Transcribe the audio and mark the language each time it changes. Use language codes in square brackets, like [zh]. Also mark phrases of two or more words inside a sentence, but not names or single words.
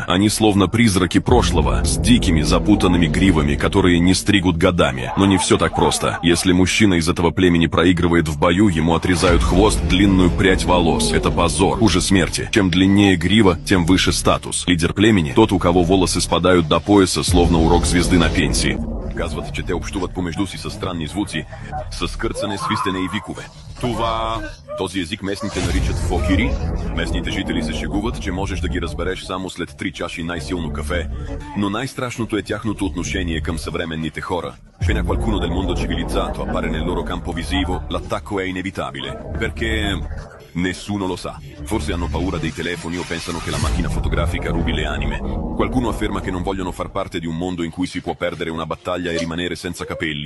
[ru] Они словно призраки прошлого, с дикими запутанными гривами, которые не стригут годами. Но не все так просто. Если мужчина из этого племени проигрывает в бою, ему отрезают хвост, длинную прядь волос. Это позор, хуже смерти. Чем длиннее грива, тем выше статус. Лидер племени — тот, у кого волосы спадают до пояса, словно урок звезды на пенсии. [bg] Казват, че те общуват помежду си със странни звуци, с кърцане, свистене и викове. Този език местните наричат фокири. Местните жители се шегуват, че можеш да ги разбереш само след 3 чаши най-силно кафе. Но най-страшното е тяхното отношение към съвременните хора. [it] Scena qualcuno del mondo civilizzato appare nel loro campo visivo, l'attacco è inevitabile. Perché nessuno lo sa. Forse hanno paura dei telefoni o pensano che la macchina fotografica rubi le anime. Qualcuno afferma che non vogliono far parte di un mondo in cui si può perdere una battaglia e rimanere senza capelli.